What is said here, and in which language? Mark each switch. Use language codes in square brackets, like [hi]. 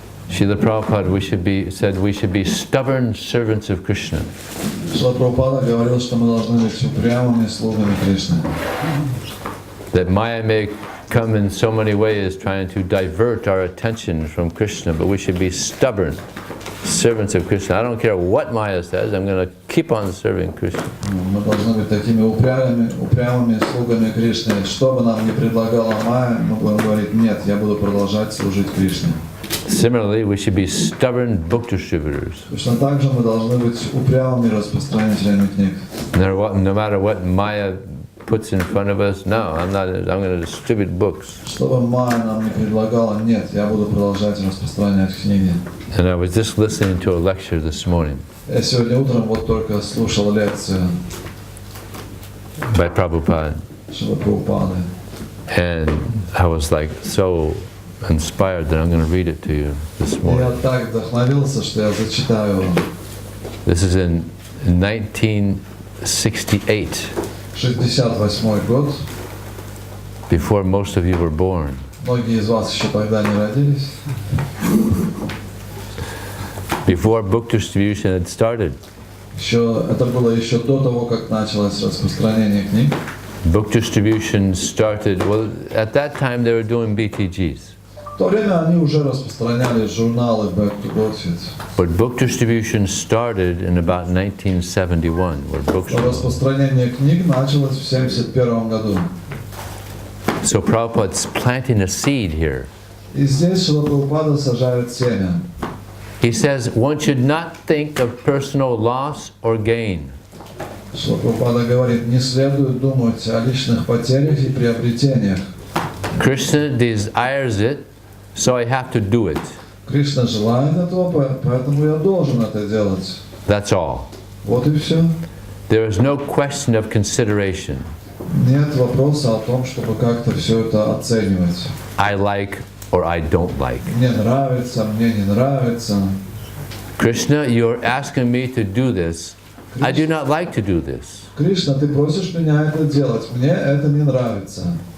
[en] Srila Prabhupada said we should be stubborn servants of Krishna. [ru] Шрила Прабхупада говорил, что мы должны быть упрямыми слугами Кришны. [en] That Maya may come in so many ways trying to divert our attention from Krishna, but we should be stubborn servants of Krishna. I don't care what Maya says, I'm going to keep on serving Krishna. [ru] Мы должны быть такими упрямыми слугами Кришны. Что бы нам ни предлагала Майя, мы будем говорить, нет, я буду продолжать служить Кришне. [en] Similarly, we should be stubborn book distributors. [ru] Точно так же мы должны быть упрямыми распространителями книг. [en] No matter what Maya puts in front of us, no, I'm going to distribute books. [ru] Что бы Майя нам ни предлагала, нет, я буду продолжать распространять книги. [en] And I was just listening to a lecture this morning. [ru] Я сегодня утром вот только слушал лекцию [en] by Prabhupada. [ru] Шрила Прабхупады. [en] And I was like so inspired that I'm going to read it to you this morning. [ru] Я так вдохновился, что я зачитаю вам. [en] This is in 1968. [ru] 68 год. [en] Before most of you were born. [ru] Многие из вас еще тогда не родились. [en] Before book distribution had started. [ru] Это было еще до того, как началось распространение книг. [en] Book distribution started, well, at that time they were doing BTGs. [ru] В то время они уже распространяли журналы Back to Godhead. [en] But book distribution started in about 1971, where books were... [ru] Распространение книг началось в 1971 году. [en] So Prabhupada's planting a seed here. [ru] И здесь Шрила Прабхупада сажает семя. [en] He says one should not think of personal loss or gain. [ru] Шрила Прабхупада говорит, не следует думать о личных потерях и приобретениях. [en] Krishna desires it, so I have to do it. [ru] Кришна желает этого, поэтому я должен это делать. [en] That's all. [ru] Вот и все. [en] There is no question of consideration. [ru] Нет вопроса о том, чтобы как-то все это оценивать. [en] I like or I don't like. [ru] Мне нравится, мне не нравится. [en] Krishna, you're asking me to do this. I do not like to do this. [ru] Кришна, ты просишь меня это делать, мне это не нравится.